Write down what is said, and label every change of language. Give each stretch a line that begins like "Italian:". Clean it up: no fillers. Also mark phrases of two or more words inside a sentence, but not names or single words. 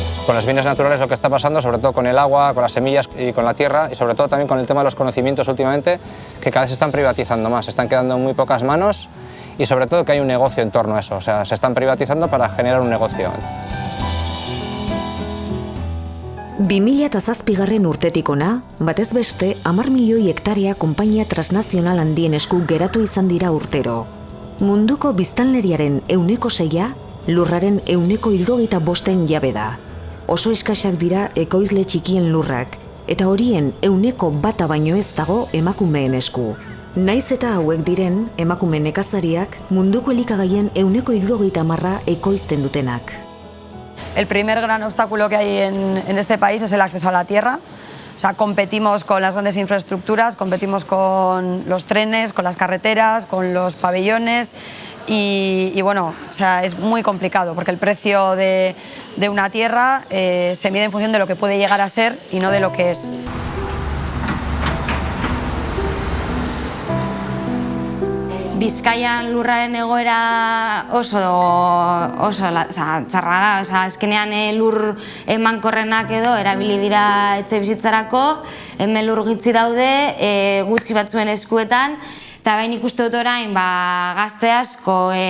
Spanish: con los bienes naturales lo que está pasando, sobre todo con el agua, con las semillas y con la tierra, y sobre todo también con el tema de los conocimientos últimamente, que cada vez se están privatizando más, se están quedando en muy pocas manos y sobre todo que hay un negocio en torno a eso, o sea, se están privatizando para generar un negocio.
Basque: 2007 urtetik ona, batez beste 10 milioi hektarea konpainia transnazional handien esku geratu izan dira urtero. Munduko biztanleriaren 6%, lurraren 75% jabe da. Oso eskasak dira ekoizle txikien lurrak, eta horien 1% baino ez dago emakumeen esku. Naiz eta hauek diren, emakume nekazariak munduko elikagaien 70% ekoizten dutenak.
Spanish: El primer gran obstáculo que hay en este país es el acceso a la tierra. O sea, competimos con las grandes infraestructuras, competimos con los trenes, con las carreteras, con los pabellones y bueno, o sea, es muy complicado porque el precio de una tierra se mide en función de lo que puede llegar a ser y no de lo que es.
Basque: Bizkaian lurraren egoera oso txarra da, azkenean lur emankorrenak edo erabili dira etxe bizitzarako, hemen lur gitzi daude, gutxi batzuen eskuetan, eta bain ikuste dut orain gazte asko